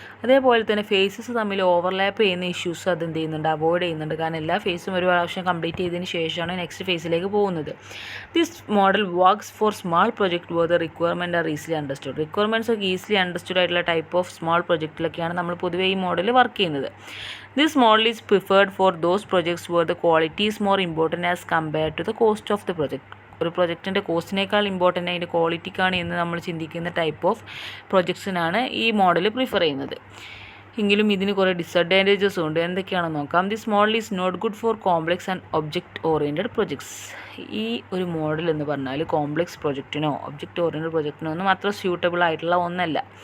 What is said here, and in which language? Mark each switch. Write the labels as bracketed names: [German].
[Malayalam] അതേപോലെ തന്നെ ഫേസസ് തമ്മിൽ ഓവർലാപ്പ് ചെയ്യുന്ന ഇഷ്യൂസ് അത് എന്ത് ചെയ്യുന്നുണ്ട്, അവോയ്ഡ് ചെയ്യുന്നുണ്ട്. കാരണം എല്ലാ ഫേസും ഒരു പ്രാവശ്യം കംപ്ലീറ്റ് ചെയ്തതിന് ശേഷമാണ് നെക്സ്റ്റ് ഫേസിലേക്ക് പോകുന്നത്. [English] This model works for small project where the requirement are easily understood. [Malayalam] Requirements ഒക്കെ ഈസിലി അണ്ടർസ്റ്റുഡ് ആയിട്ടുള്ള ടൈപ്പ് ഓഫ് സ്മാൾ പ്രൊജക്റ്റിലൊക്കെയാണ് നമ്മൾ പൊതുവേ ഈ മോഡൽ വർക്ക് ചെയ്യുന്നത്. [English] This model is preferred for those projects where the quality is more important as compared to the cost of the project. [Malayalam] ഒരു പ്രൊജക്റ്റിൻ്റെ കോസ്റ്റിനേക്കാൾ important അതിൻ്റെ ക്വാളിറ്റിക്കാണ് എന്ന് നമ്മൾ ചിന്തിക്കുന്ന ടൈപ്പ് ഓഫ് പ്രൊജക്ട്സിനാണ് ഈ മോഡൽ പ്രിഫർ ചെയ്യുന്നത്. എങ്കിലും ഇതിന് കുറേ ഡിസഡ്വാൻറ്റേജസും ഉണ്ട്. എന്തൊക്കെയാണെന്ന് നോക്കാം. [English] This model is not good for complex and object oriented projects. [Malayalam] ഈ ഒരു മോഡൽ എന്ന് പറഞ്ഞാൽ കോംപ്ലെക്സ് പ്രൊജക്റ്റിനോ ഒബ്ജക്റ്റ് ഓറിയൻറ്റഡ് പ്രൊജക്റ്റിനോ ഒന്നും അത്ര സ്യൂട്ടബിൾ ആയിട്ടുള്ള ഒന്നല്ല.